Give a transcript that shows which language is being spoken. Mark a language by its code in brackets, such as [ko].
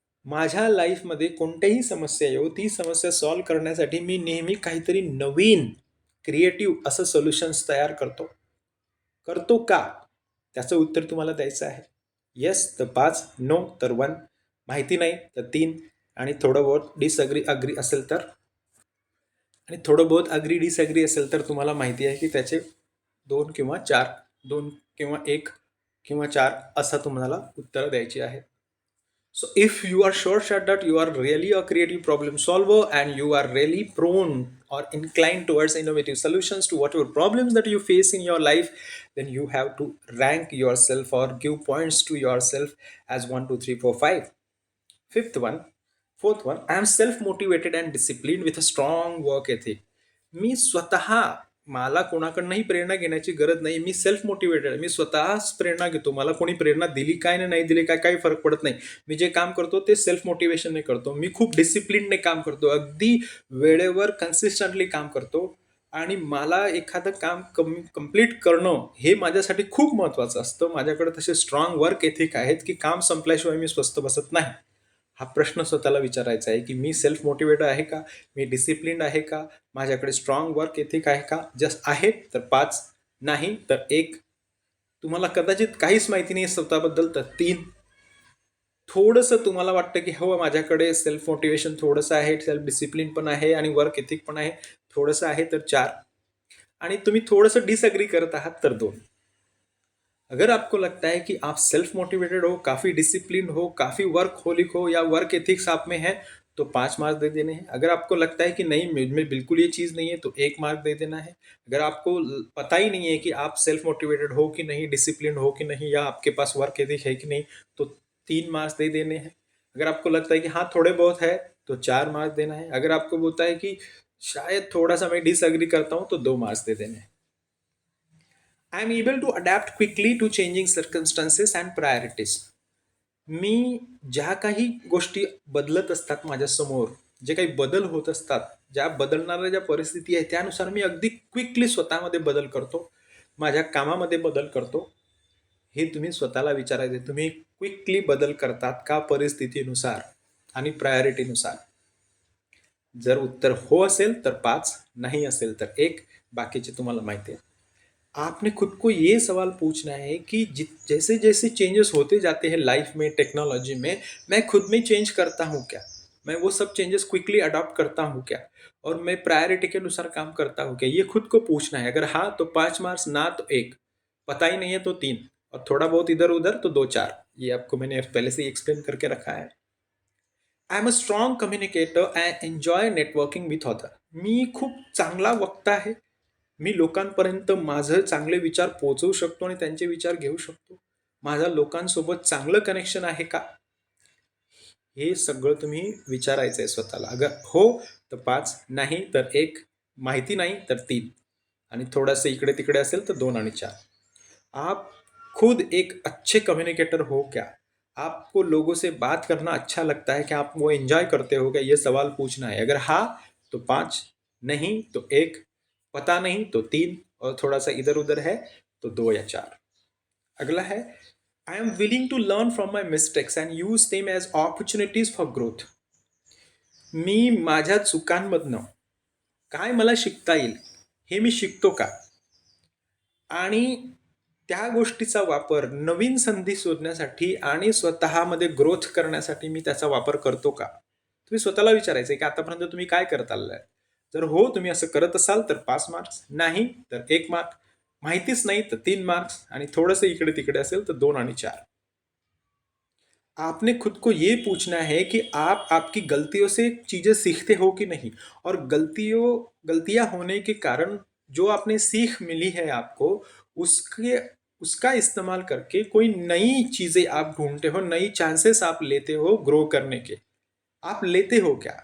[mr] माझ्या लाईफमध्ये कोणत्याही समस्या येऊ, ती समस्या सॉल्व्ह करण्यासाठी मी नेहमी काहीतरी नवीन क्रिएटिव्ह असं सोल्युशन्स तयार करतो. करतो का, त्याचं उत्तर तुम्हाला द्यायचं आहे. येस तर 5, नो तर 1, माहिती नाही तर 3, आणि थोडं बहुत डिसअग्री अग्री असेल तर, आणि थोडं बहुत अग्री डिसअग्री असेल तर तुम्हाला माहिती आहे की त्याचे 2 किंवा 4, 2 किंवा 1 किंवा 4 असं तुम्हाला उत्तर द्यायची आहे. [en] So if you are sure that you are really a creative problem solver and you are really prone or inclined towards innovative solutions to whatever problems that you face in your life, then you have to rank yourself or give points to yourself as 1, 2, 3, 4, 5. Fifth one, fourth one, I am self-motivated and disciplined with a strong work ethic. [mr] मी स्वतः, मला कोणाकडनंही प्रेरणा घेण्याची गरज नाही. मी self motivated आहे. मी स्वतःच प्रेरणा घेतो. मला कोणी प्रेरणा दिली काय नाही दिली काय काही फरक पडत नाही. मी जे काम करतो ते सेल्फ मोटिवेशनने करतो. मी खूप डिसिप्लिनने काम करतो. अगदी वेळेवर कन्सिस्टंटली काम करतो. आणि मला एखादं काम कम्प्लीट करणं हे माझ्यासाठी खूप महत्त्वाचं असतं. माझ्याकडे तसे स्ट्रॉंग वर्क एथिक आहेत की काम संपल्याशिवाय मी स्वस्थ बसत नाही. हा प्रश्न स्वतःला विचारायचा आहे की मी सेल्फ मोटिवेटेड आहे का, मी डिसिप्लिन्ड आहे का, माझ्याकडे स्ट्रॉंग वर्क एथिक आहे का. जस्ट आहे तर 5, नाही तर 1, तुम्हाला कदाचित काहीच माहिती नाही स्वतःबद्दल तर 3, थोडंसं तुम्हाला वाटतं की हो माझ्याकडे सेल्फ मोटिवेशन थोडंसं आहे, सेल्फ डिसिप्लिन पण आहे आणि वर्क एथिक पण आहे, थोडंसं आहे तर 4, आणि तुम्ही थोडंसं डिसअग्री करत आहात तर 2. [hi] अगर आपको लगता है कि आप सेल्फ मोटिवेटेड हो, काफ़ी डिसिप्लिन हो, काफ़ी वर्क होलिक हो या वर्क एथिक्स आप में है, तो 5 मार्क्स दे देने हैं. अगर आपको लगता है कि नहीं मुझ में बिल्कुल ये चीज़ नहीं है, तो 1 मार्क दे देना है. अगर आपको पता ही नहीं है कि आप सेल्फ मोटिवेटेड हो कि नहीं, डिसिप्लिन हो कि नहीं, या आपके पास वर्क एथिक है कि नहीं, तो 3 मार्क्स दे देने हैं. अगर आपको लगता है कि हाँ थोड़े बहुत है, तो 4 मार्क्स देना है. अगर आपको बोलता है कि शायद थोड़ा सा मैं डिसअग्री करता हूँ, तो 2 मार्क्स दे देने हैं. [en] I am able to adapt quickly to changing circumstances and priorities. [mr] मी ज्या काही गोष्टी बदलत असतात माझ्यासमोर, जे काही बदल होत असतात, ज्या बदलणाऱ्या ज्या परिस्थिती आहेत त्यानुसार मी अगदी क्विकली स्वतःमध्ये बदल करतो, माझ्या कामामध्ये बदल करतो. हे तुम्ही स्वतःला विचारायचे, तुम्ही क्विकली बदल करतात का परिस्थितीनुसार आणि प्रायोरिटीनुसार? जर उत्तर हो असेल तर 5, नहीं असेल तर 1, बाकीचे तुम्हाला माहिती आहे. [hi] आपने खुद को ये सवाल पूछना है कि जैसे जैसे चेंजेस होते जाते हैं लाइफ में, टेक्नोलॉजी में, मैं खुद में चेंज करता हूँ क्या? मैं वो सब चेंजेस क्विकली अडॉप्ट करता हूँ क्या? और मैं प्रायोरिटी के अनुसार काम करता हूँ क्या? ये खुद को पूछना है. अगर हाँ तो 5 मार्क्स, ना तो 1, पता ही नहीं है तो 3, और थोड़ा बहुत इधर उधर तो 2-4. ये आपको मैंने पहले से ही एक्सप्लेन करके रखा है. [en] I am a strong communicator and enjoy networking with other. [mr] मी खूप चांगला वक्ता आहे. मी लोकांपर्यंत माझे चांगले विचार पोहोचवू शकतो आणि त्यांचे विचार घेऊ शकतो. माझा लोकांसोबत चांगलं कनेक्शन आहे का? हे सगळं तुम्ही विचारायचं आहे स्वतःला. अगर हो तर 5, नाही तर 1, माहिती नाही तर 3, आणि थोडंसं इकडे तिकडे असेल तर 2 आणि 4. [hi] आप खुद एक अच्छे कम्युनिकेटर हो क्या? आपको लोगों से बात करना अच्छा लगता है क्या? आप वो एंजॉय करते हो क्या? ये सवाल पूछना है. अगर हाँ तो 5, नहीं तो 1, पता नहीं तो 3, और थोड़ा सा इधर उधर है तो 2 या 4. अगला है, [en] I am willing to learn from my mistakes and use them as opportunities for growth. [mr] मी माझ्या चुकांमधनं काय मला शिकता येईल हे मी शिकतो का? आणि त्या गोष्टीचा वापर नवीन संधी शोधण्यासाठी आणि स्वतःमध्ये ग्रोथ करण्यासाठी मी त्याचा वापर करतो का? तुम्ही स्वतःला विचारायचं आहे की आतापर्यंत तुम्ही काय करत आलाय? जर हो तुम्ही असं करत असाल तर 5 मार्क्स, नाही तर 1 मार्क, माहितीच नाही तर 3 मार्क्स, आणि थोडंसं इकडे तिकडे असेल तर 2 आणि 4. [hi] आपने खुद को ये पूछना है कि आप आपकी गलतियों से चीज़ें सीखते हो कि नहीं, और गलतियां होने के कारण जो आपने सीख मिली है आपको, उसके उसका इस्तेमाल करके कोई नई चीज़ें आप ढूंढते हो, नई चांसेस आप लेते हो ग्रो करने के. आप लेते हो क्या?